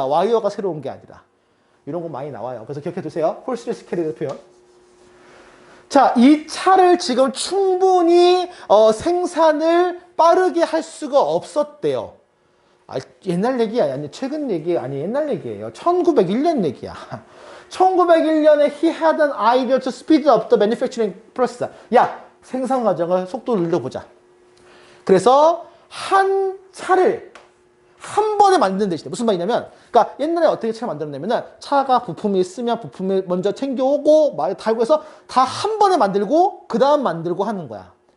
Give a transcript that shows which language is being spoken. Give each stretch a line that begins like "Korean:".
Korean: 와이어가 새로운 게 아니라. 이런 거 많이 나와요. 그래서 기억해 두세요. 홀스레스 캐리어 표현. 자, 이 차를 지금 충분히 생산을 빠르게 할 수가 없었대요. 옛날 얘기야. 아니, 최근 얘기 아니, 옛날 얘기예요. 1901년 얘기야. 1901년에
English: he had an idea to speed up the manufacturing process.
Korean: 야, 생산 과정을 속도를 늘려보자. 그래서 한 차를 한 번에 만드는 대신에 무슨 말이냐면, 그러니까 옛날에 어떻게 차를 만들었냐면은 차가 부품이 있으면 부품을 먼저 챙겨오고 달고 해서 다 한 번에 만들고 그 다음 만들고 하는 거야.